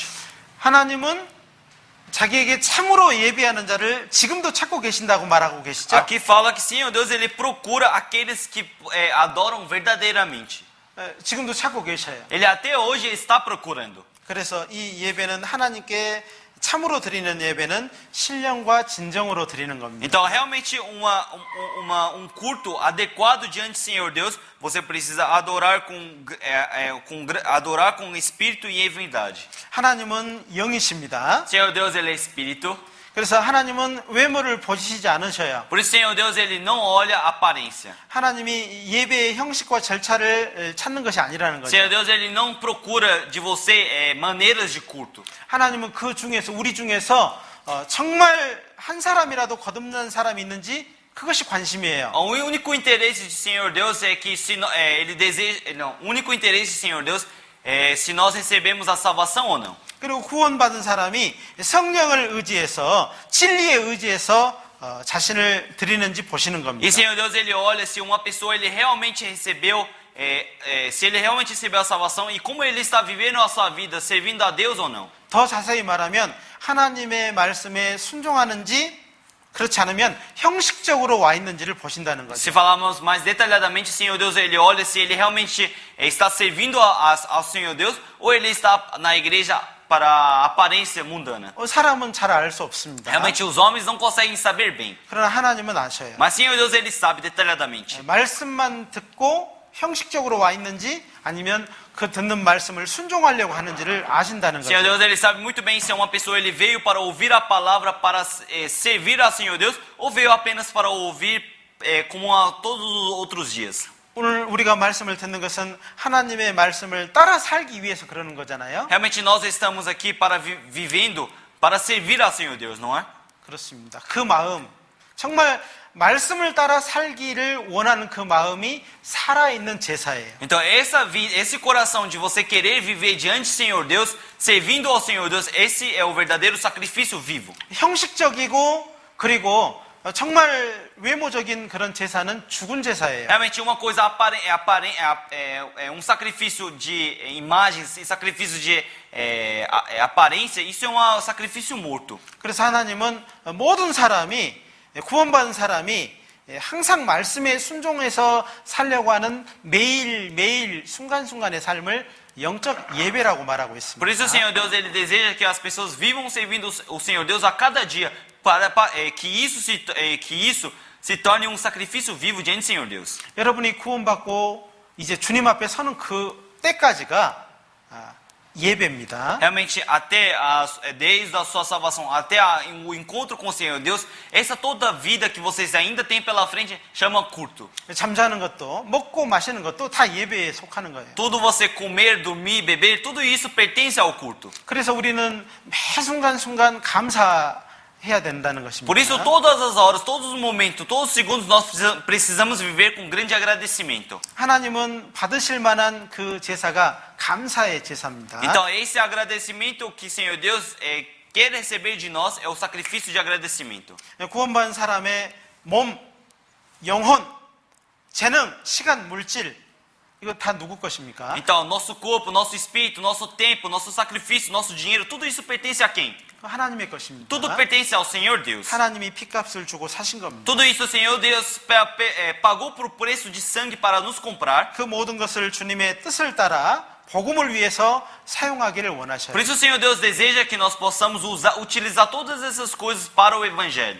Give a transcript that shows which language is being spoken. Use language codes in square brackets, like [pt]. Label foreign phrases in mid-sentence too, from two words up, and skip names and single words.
[ko] 하나님은 자기에게 참으로 예배하는 자를 지금도 찾고 계신다고 말하고 계시죠? [pt] Aqui fala que Senhor Deus, Ele procura aqueles que adoram verdadeiramente. [ko] 지금도 찾고 계셔요. [pt] Ele até hoje está procurando. [ko] 그래서 이 예배는 하나님께 참으로 드리는 예배는 신령과 진정으로 드리는 겁니다. [pt] Então, realmente, um culto adequado diante do Senhor Deus, você precisa adorar adorar com espírito e em verdade. [ko] 하나님은 영이십니다. [pt] Senhor Deus, Ele é espírito. [ko] 그래서 하나님은 외모를 보시지 않으셔요. [pt] Por isso, Senhor Deus, Ele não olha a aparência. [ko] 하나님이 예배의 형식과 절차를 찾는 것이 아니라는 거죠. [pt] Senhor Deus, Ele não procura de você maneiras de culto. [ko] 하나님은 그 중에서 우리 중에서 정말 한 사람이라도 거듭난 사람이 있는지 그것이 관심이에요. [pt] O único interesse de Senhor Deus é que Ele deseja, não, o único interesse de Senhor Deus é se nós recebemos a salvação ou não. [ko] 그리고 구원받은 사람이 성령을 의지해서 진리에 의지해서 자신을 드리는지 보시는 겁니다. [pt] E Senhor Deus, Ele olha se uma pessoa ele realmente recebeu, se ele realmente recebeu a salvação e como ele está vivendo a sua vida, servindo a Deus ou não. [ko] 더 자세히 말하면 하나님의 말씀에 순종하는지 그렇지 않으면 형식적으로 와 있는지를 보신다는 거죠. [pt] Se falarmos mais detalhadamente, Senhor Deus, Ele olha se ele realmente está servindo ao Senhor Deus ou ele está na igreja para a aparência mundana. [ko] 사람은 잘 알 수 없습니다. [pt] Realmente os homens não conseguem saber bem. [ko] 그러나 하나님은 아셔요. [pt] Mas Senhor Deus, Ele sabe detalhadamente. [ko] 말씀만 듣고 형식적으로 와 있는지 아니면 그 듣는 말씀을 순종하려고 하는지를 아신다는 [pt] Senhor [ko] 거죠. [pt] Deus, Ele sabe muito bem se uma pessoa ele veio para ouvir a palavra, para servir ao Senhor Deus, ou veio apenas para ouvir como a todos os outros dias. [ko] 오늘 우리가 말씀을 듣는 것은 하나님의 말씀을 따라 살기 위해서 그러는 거잖아요. [pt] Realmente nós estamos aqui para vivendo, para servir ao Senhor Deus, não é? [ko] 그렇습니다. 그 마음, 정말 말씀을 따라 살기를 원하는 그 마음이 살아있는 제사예요. [pt] Então, esse coração de você querer viver diante do Senhor Deus, servindo ao Senhor Deus, esse é o verdadeiro sacrifício vivo. [ko] 형식적이고 그리고 정말 외모적인 그런 제사는 죽은 제사예요. [pt] Realmente, uma coisa é um sacrifício de imagens e sacrifício de aparência, isso é um sacrifício morto. [ko] 그래서 하나님은 모든 사람이 구원받은 사람이 항상 말씀에 순종해서 살려고 하는 매일매일 순간순간의 삶을 영적 예배라고 말하고 있습니다. [pt] Por isso o Senhor Deus ele deseja que as pessoas vivam servindo o Senhor Deus a cada dia, que isso se torne um sacrifício vivo diante do Senhor Deus. [ko] 여러분이 구원받고 이제 주님 앞에 서는 그 때까지가 예배입니다. [pt] Realmente, desde a sua salvação até o encontro com o Senhor Deus, essa toda a vida que vocês ainda têm pela frente chama culto. [ko] 잠자는 것도 먹고 마시는 것도 다 예배에 속하는 거예요. [pt] Tudo você comer, dormir, beber, tudo isso pertence ao culto. [ko] 그래서 우리는 매 순간순간 감사해야 된다는 것입니다. [pt] Por isso, todas as horas, todos os momentos, todos os segundos, nós precisamos viver com grande agradecimento. [ko] 하나님은 받으실 만한 그 제사가 감사의 제사입니다. [pt] Então, esse agradecimento que o Senhor Deus quer receber de nós é o sacrifício de agradecimento. [ko] 구원받은 사람의 몸, 영혼, 재능, 시간, 물질 이거 다 누구 것입니까? [pt] Então, nosso corpo, nosso espírito, nosso tempo, nosso sacrifício, nosso dinheiro, tudo isso pertence a quem? [ko] 하나님의 것입니다. [pt] Tudo pertence ao Senhor Deus. [ko] 하나님이 피값을 주고 사신 겁니다. [pt] Tudo isso o Senhor Deus pagou por preço de sangue para nos comprar. [ko] 그 모든 것을 주님의 뜻을 따라 복음을 위해서 사용하기를 원하셔요. [pt] Por isso o Senhor Deus deseja que nós possamos utilizar todas essas coisas para o Evangelho.